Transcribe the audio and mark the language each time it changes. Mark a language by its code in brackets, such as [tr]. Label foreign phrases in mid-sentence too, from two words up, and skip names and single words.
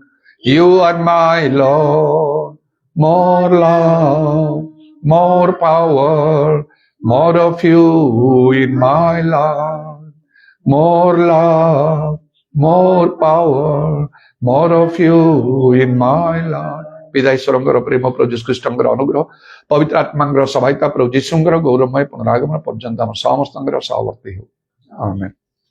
[en] You are my Lord. More love, more power, more of you in my life. More love, more power, more of you in my life. [or] ପିତା ଈଶ୍ୱରଙ୍କର ପ୍ରେମ, ପ୍ରଭୁ ଯୀଶୁ ଖ୍ରୀଷ୍ଟଙ୍କର ଅନୁଗ୍ରହ, ପବିତ୍ର ଆତ୍ମାଙ୍କର ସହାୟତା, ପ୍ରଭୁ ଯୀଶୁଙ୍କର ଗୌରବମୟ ପୁନରାଗମନ ପର୍ଯ୍ୟନ୍ତ ଆମ ସମସ୍ତଙ୍କର ସହବର୍ତ୍ତୀ ହେଉ, ଆମେନ୍।